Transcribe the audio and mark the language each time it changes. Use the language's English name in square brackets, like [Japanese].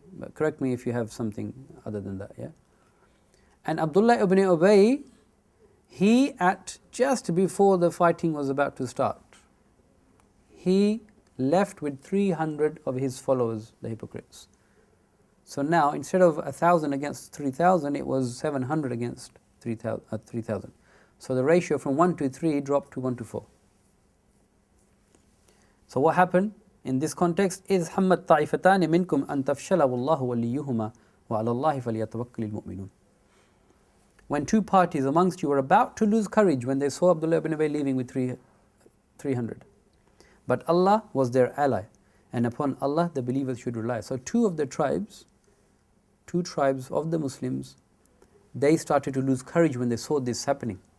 [English] But correct me if you have something other than that, yeah? And Abdullah ibn Ubay, he, at just before the fighting was about to start, he left with 300 of his followers, the hypocrites. So now, instead of 1,000 against 3,000, it was 700 against 3,000. So the ratio from 1 to 3 dropped to 1 to 4. So what happened in this context is [Arabic] حَمَّتْ طَائِفَتَانِ مِنْكُمْ أَن تَفْشَلَ وَاللَّهُ وَلِيُّهُمَا وَعَلَى اللَّهِ فَلْيَتَوَكَّلِ الْمُؤْمِنُونَ. [English] When two parties amongst you were about to lose courage when they saw Abdullah ibn Ubay leaving with 300. But Allah was their ally, and upon Allah the believers should rely. So two tribes of the Muslims, they started to lose courage when they saw this happening.